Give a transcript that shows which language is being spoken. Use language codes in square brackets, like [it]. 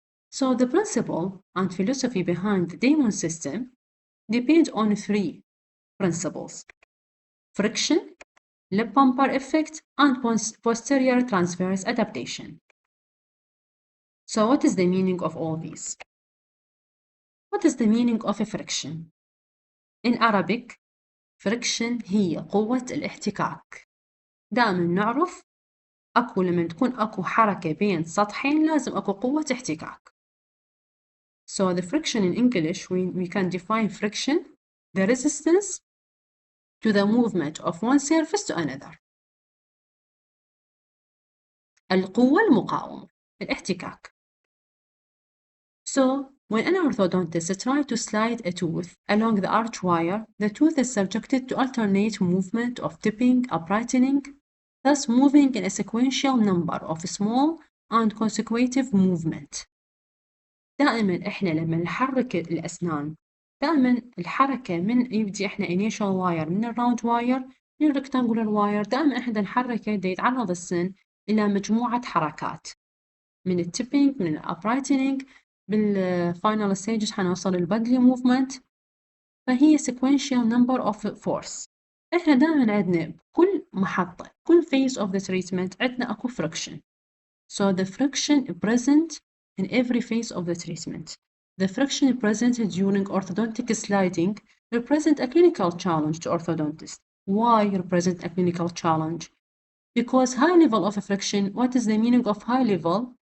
[en] So the principle and philosophy behind the Damon system depend on three principles: friction, lip bumper effect, and posterior transverse adaptation. So what is the meaning of all these? What is the meaning of a friction? In Arabic, friction [ar] هي قوة الاحتكاك. دائما نعرف لما تكون أكو حركة بين سطحين لازم أكو قوة احتكاك. [en] So the friction in English, we can define friction, the resistance to the movement of one surface to another. [ar] القوة المقاومة، الاحتكاك. [en] So when an orthodontist tries to slide a tooth along the arch wire, the tooth is subjected to alternate movement of tipping, uprightening, thus moving in a sequential number of small and consecutive movement. [ar] دائما احنا لما نحرك الأسنان، دائما الحركة من يبدي احنا initial wire من الراوند واير للrectangular wire، دائما احنا نحركه دا يتعرض السن إلى مجموعة حركات من التيبينج، من الابرايتنينج، بالفاينل ستيجز حنوصل البادلي موفمنت. فهي [en] sequential number of force. [ar] احنا دائما عندنا بكل محطة، كل [en] phase of the treatment [ar] عندنا اكو friction. [en] So the friction present in every phase of the treatment. The friction present during orthodontic sliding represent a clinical challenge to orthodontists. Why represent a clinical challenge? Because high level of friction, what is the meaning of high level?